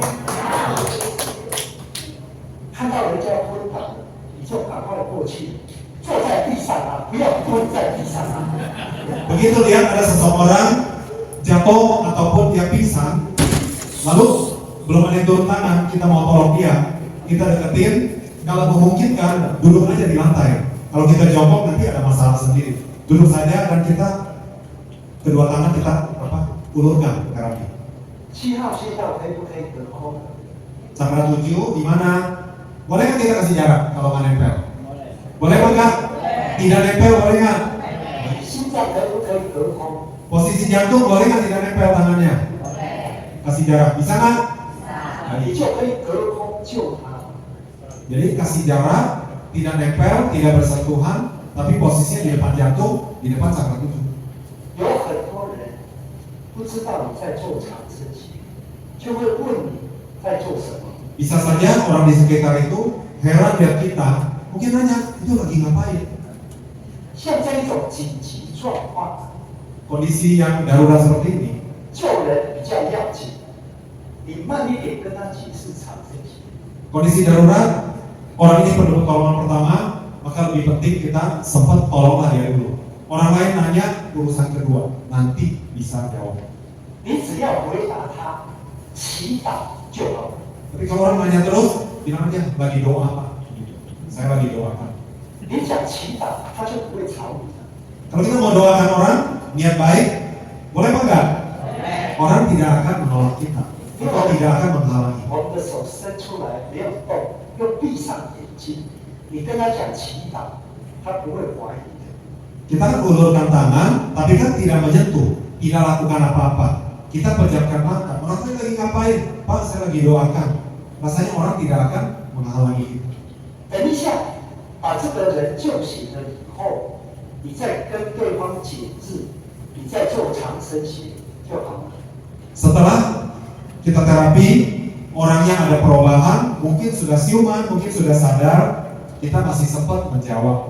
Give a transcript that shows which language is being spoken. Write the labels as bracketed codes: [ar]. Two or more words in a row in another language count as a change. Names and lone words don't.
[zh] 看到人家昏倒，你就赶快过去，坐在地上啊，不要蹲在地上啊。 [id] Begitu lihat ada seseorang jatuh ataupun dia pingsan, lalu belum ada yang turun tangan, kita mau tolong dia, kita deketin, kalau memungkinkan duduk aja di lantai. Kalau kita jongkok nanti ada masalah sendiri. Duduk saja dan kita kedua tangan kita ulurkan ke kaki. [zh] 7 号隧道可以不可以隔空？ [id] Cakra 7 di mana? Boleh nggak kita kasih jarak kalau nggak nempel? Boleh nggak? Tidak nempel boleh nggak? [zh] 心脏可不可以隔空？ [id] Posisi jantung boleh nggak tidak nempel tangannya? Kasih jarak, bisa nggak? [zh] 你就可以隔空救他。 [id] Jadi kasih jarak, tidak nempel, tidak bersentuhan, tapi posisinya di depan jantung, di depan cakra 7. [zh] 有很多人不知道你在做长生息，就会问你在做什么。 [id] Bisa saja orang di sekitar itu heran lihat kita, mungkin nanya, itu lagi ngapain? [zh] 像这一种紧急状况， [id] Kondisi yang darurat seperti ini, [zh] 救人比较要紧，你慢一点跟他解释长生息。 [id] kondisi darurat, orang ini perlu pertolongan pertama, maka lebih penting kita sempat tolonglah dia dulu. Orang lain nanya urusan kedua, nanti bisa jawab. [zh] 你只要回答他，祈祷就好了。 [id] Tapi kalau orang nanya terus, bilang aja lagi doa Pak. Saya lagi doakan. [zh] 你讲祈祷，他就不会吵你了。 [id] Kalau kita mau doakan orang, niat baik, boleh apa enggak? Orang tidak akan menolak kita, atau tidak akan menghalangi. [zh] 我们的手伸出来，没有动，又闭上眼睛，你跟他讲祈祷，他不会怀疑的。 [id] Kita kan ulurkan tangan, tapi kan tidak menyentuh, tidak lakukan apa-apa. Kita pejamkan mata. Orang tadi lagi ngapain? Pak, saya lagi doakan. Rasanya orang tidak akan menghalangi kita. [zh] 等一下，把这个人救醒了以后，你再跟对方解释，你再做长生息就好了。 [id] Setelah kita terapi, orangnya ada perubahan, mungkin sudah siuman, mungkin sudah sadar, kita masih sempat menjawab.